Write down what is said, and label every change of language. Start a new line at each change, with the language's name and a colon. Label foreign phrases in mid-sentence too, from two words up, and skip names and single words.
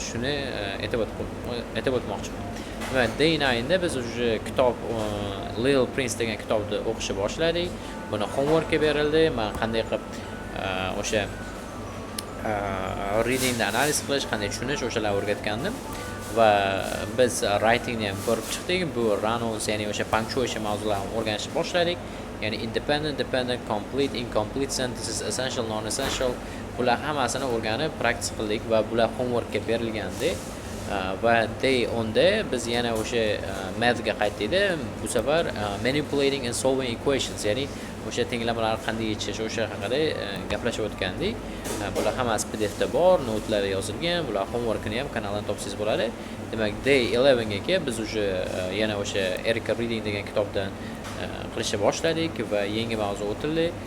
Uzbek: Shuni aytib o'tmoqchiman. Demak, day 9 da biz o'sha kitob Little Prince degan kitobni o'qishni boshladik. Buni homeworkga berildi. Men qanday qilib o'sha readingni analiz qilish, qanday tushunish, o'shalarni o'rgatgandim. Va biz writingni ham ko'rib chiqdik. Bu pronouns, ya'ni o'sha punctuation mavzularini o'rganishni boshladik.
English: Ya'ni independent, dependent, complete, incomplete sentences, essential, non-essential.
Uzbek: Bular hammasini o'rganib, practice qildik va bular homeworkga berilgandi. Va day 10 da biz yana o'sha mathga qaytdik-da.
English: Bu safar manipulating and solving equations,
Uzbek: ya'ni o'sha tenglamalarni qanday yechish, o'sha haqida gaplashib o'tgandik. Bular hammasi PDF da bor, notlar yozilgan. Bular homeworkini ham kanaldan topsangiz bo'ladi. Demak, day 11 ga biz o'sha yana o'sha Erica Reading degan kitobdan qilishni boshladik va yangi mavzu o'tildi.